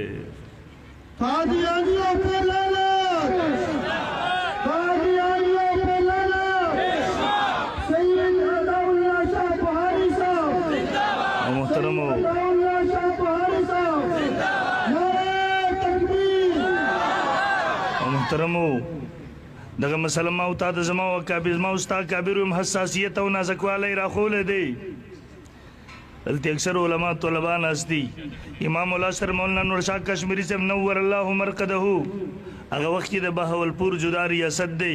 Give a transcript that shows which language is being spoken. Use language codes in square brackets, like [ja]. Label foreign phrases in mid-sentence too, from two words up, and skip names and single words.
[ur] قادیانیوں پہ لعنت، قادیانیوں پہ لعنت. سید عطاءاللہ شاہ بخاری صاحب، محترم ہو عطاءاللہ شاہ بخاری صاحب، نعرہ تکبیر. [ps] محترم ہو دغه مسله ما او تا د زما او اکابر ما او ستا اکابرو هم حساسیت او نازکوالی راښولی دی. دلته اکثر علما طلبا ناست دي. امام العصر مولانا نور شاه کشمیری صاحب نور الله مرقده هغه وخت کې د بهاولپور جدا ریاست دی.